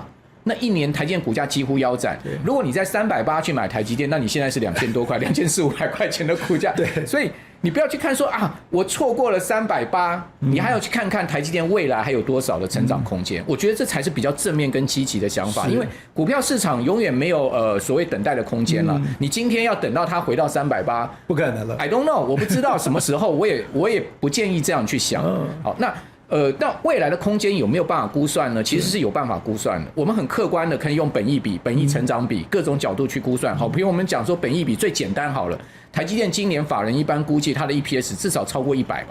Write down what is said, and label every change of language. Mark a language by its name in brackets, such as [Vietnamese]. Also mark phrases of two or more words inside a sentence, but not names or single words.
[Chinese] 那一年台積電股價幾乎腰斬，如果你在380去買台積電，那你現在是2000多塊，2400-500塊錢的股價。對，所以你不要去看說啊，我錯過了380，你還要去看看台積電未來還有多少的成長空間。我覺得這才是比較正面跟積極的想法，因為股票市場永遠沒有所謂等待的空間了。你今天要等到它回到380，不可能了。 [English] I don't know， [Chinese] 我不知道什麼時候，我也不建議這樣去想。好，那未來的空間有沒有辦法估算呢？其實是有辦法估算的。我們很客觀的可以用本益比、本益成長比各種角度去估算。好，比如我們講說本益比最簡單好了，台積電今年法人一般估計它的 EPS 至少超過100吧。